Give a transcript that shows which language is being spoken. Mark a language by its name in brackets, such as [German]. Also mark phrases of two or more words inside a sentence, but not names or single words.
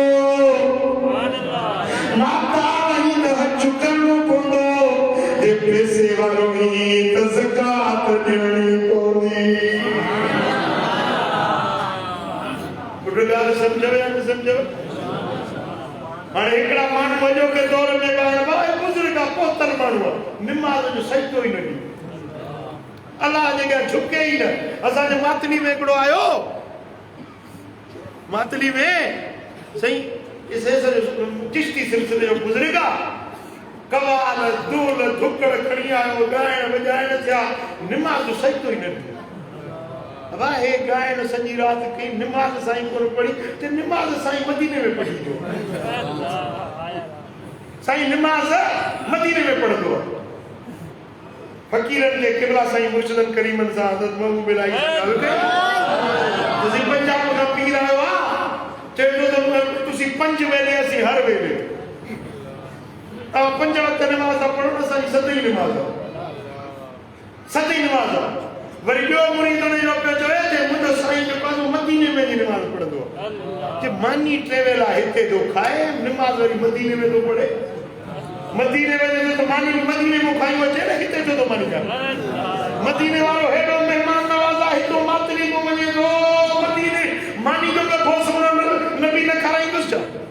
[Sindhi] माता वही न चुकणो पवंदो जे पैसे वारो ई त ज़कात ॾियणी पवंदी ॻाल्हि सम्झो या न सम्झो हाणे हिकिड़ा माण्हू अॼो के दौर में ॿाहिरि आहे बुज़ुर्ग आहे पोतल माण्हू आहे निमाज़ जो सजदो ई न ॾे अलाह जे अॻियां झुके ई न असांजे मातली में हिकिड़ो आयो मातली में सही चिश्ती सिलसिले जो बुज़ुर्ग आहे कवाल दूल धुकड़ खणी आयो ॻाइण वॼाइण थिया निमाज़ जो सजदो ई न ॾिनो अब हे गायन सॼी राति कई निमाज़ साईं कोन पढ़ी ते निमाज़ साईं मदीने में पढ़ी जो साईं निमाज़ मदीने में पढ़ंदो फ़कीरनि जे क़िबला साईं मुर्शिदन करीमन सां हज़रत महबूब इलाही तुसीं पंजाब खां पीर आयो आहे चए थो त तुसीं 5 वेले असीं हर वेले तव्हां 5 वक़्त निमाज़ था पढ़ो न साईं सदी निमाज़ सदी निमाज़ वरी ॿियो मुरीद उन जो पियो चवे ते मुंहिंजो साईं जो पासो मदीने में जी निमाज़ पढ़ंदो कि मानी ट्रेवल आहे हिते थो खाए निमाज़ वरी मदीने में थो पढ़े मदीने में तो मानी मदीने में खाई अचे न हिते छो थो मानी खाए मदीने वारो हेॾो महिमान नवाज़ आहे हितो मातली में वञे थो मदीने मानी जो के ठोस नबी न खाराईंदुसि छा